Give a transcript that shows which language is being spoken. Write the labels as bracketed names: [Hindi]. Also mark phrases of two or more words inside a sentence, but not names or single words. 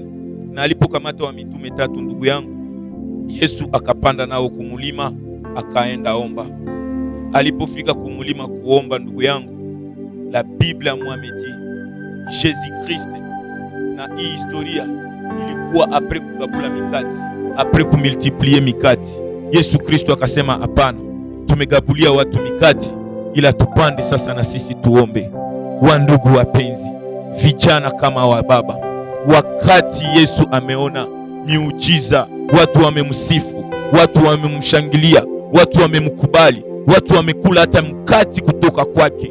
[Swahili] Na alipokamata wa mitume 3, ndugu yangu, Yesu akapanda nao kumulima, akaenda omba. Alipofika kumulima kuomba, ndugu yangu, la Biblia mwamedi Jésus Christ, na hii historia ilikuwa apres kugabula mikati, apres kumultiplier mikati. Yesu Kristo akasema, hapana, tumegabulia watu mikati, ila tupande sasa na sisi tuombe. Wandugu wapenzi, vijana kama wa baba, wakati Yesu ameona miujiza, watu wamemsifu, watu wamemshangilia, watu wamemkubali, watu wamekula hata mkati kutoka kwake.